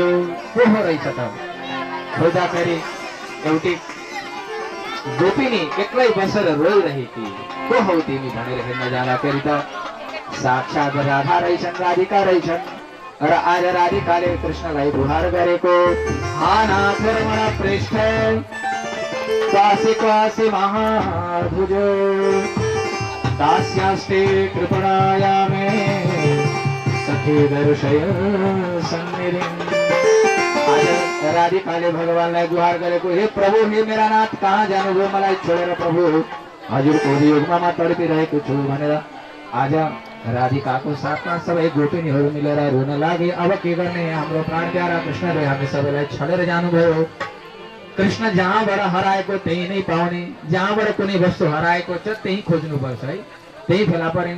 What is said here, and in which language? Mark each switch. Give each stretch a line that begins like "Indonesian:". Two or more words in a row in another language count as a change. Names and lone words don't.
Nepali: को हो रहेछ त? खोज्दाखेरि एउटी गोपिनी एक्लै बसेर रोइरहेकी। को हौ तिमी भनेर हेर्न जाँदाखेरि त साक्षात राधा रहेछन्, राधिका रहेछन्। र आज राधिकाले कृष्णलाई गुहार गरेको,
Sanskrit: हानाथ रमण पृष्ठ काशी काशी महाभुज दास्यास्ते कृपणाया मे सखी दर्शय सन्निधिं।
Nepali: आज राधिकाले भगवानलाई गुहार गरेको, हे प्रभु, हे मेरा नाथ, कहाँ जानुभयो, मलाई छोडेर प्रभु, हजुरको वियोगमा म तडपिरहेको छु भनेर आज राधिकाको साथमा सबै गोपिनीहरू मिलेर रुन लागे। अब के गर्ने, हाम्रो प्राण प्यारा कृष्णले हामी सबैलाई छडेर जानुभयो। कृष्ण जहाँबाट हराएको त्यही नै पाउने, जहाँबाट कुनै वस्तु हराएको छ त्यही खोज्नुपर्छ है, त्यही फेला परिन्छ।